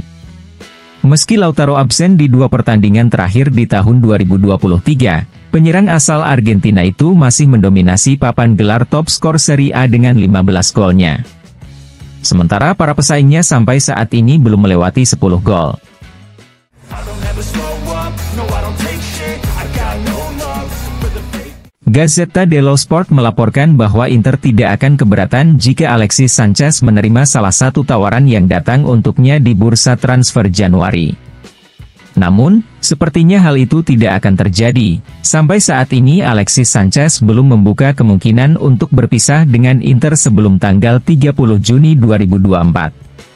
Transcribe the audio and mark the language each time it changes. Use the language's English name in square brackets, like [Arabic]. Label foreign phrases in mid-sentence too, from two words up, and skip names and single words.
[Indonesian] Meski Lautaro absen di 2 pertandingan terakhir di tahun 2023, penyerang asal Argentina itu masih mendominasi papan gelar top skor Serie A dengan 15 golnya. Sementara para pesaingnya sampai saat ini belum melewati 10 gol. Gazzetta dello Sport melaporkan bahwa Inter tidak akan keberatan jika Alexis Sanchez menerima salah satu tawaran yang datang untuknya di bursa transfer Januari. Namun, sepertinya hal itu tidak akan terjadi. Sampai saat ini Alexis Sanchez belum membuka kemungkinan untuk berpisah dengan Inter sebelum tanggal 30 Juni 2024.